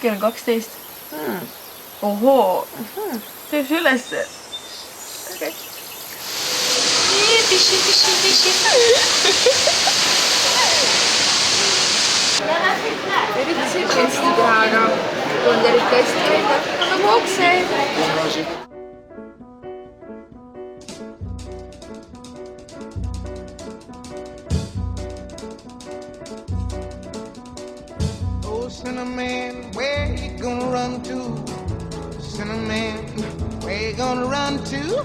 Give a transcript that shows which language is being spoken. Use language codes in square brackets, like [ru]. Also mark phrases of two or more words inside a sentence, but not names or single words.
[et] 12. ohoo, teeb see ülesse. Okay. üritasin hästi teha, aga tund eriti hästi välja. Nagu okse. [en] Oh, Cinnamon, where you gonna run to? Cinnamon, where you gonna run to?